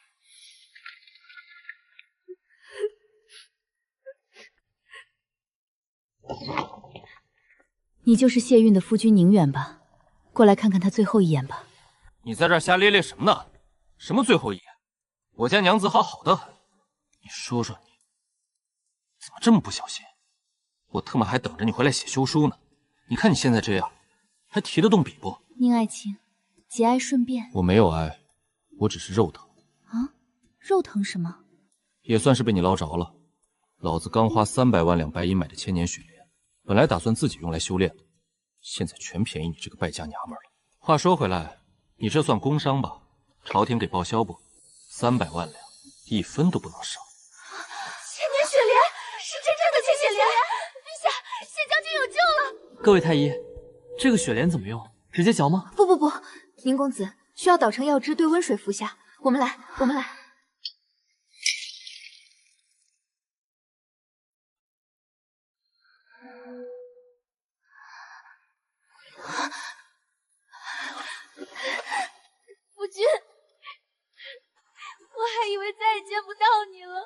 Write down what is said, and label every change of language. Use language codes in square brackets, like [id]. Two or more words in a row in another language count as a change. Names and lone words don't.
[zh] 你就是谢韻的夫君寧遠吧？過來看看他最後一眼吧。你在這兒瞎咧咧什麼呢？什麼最後一眼？我家娘子好好的很，你說說你，怎麼這麼不小心？我特麼還等着你回來寫休書呢。你看你現在這樣，還提得動筆不？寧愛卿，節哀順變。我沒有哀，我只是肉疼。啊？肉疼什麼？也算是被你撈着了。老子剛花300萬兩白銀買的千年雪蓮，本來打算自己用來修煉的，現在全便宜你這個敗家娘們了。話說回來，你這算工傷吧？朝廷給報銷不？300萬兩，1分都不能少。千年雪蓮是真正的千雪蓮，陛下，谢将軍有救了。各位太医，這個雪蓮怎麼用？直接嚼嗎？不，寧公子需要搗成藥汁，兑溫水服下。我們來。夫君，我还以為再也見不到你了。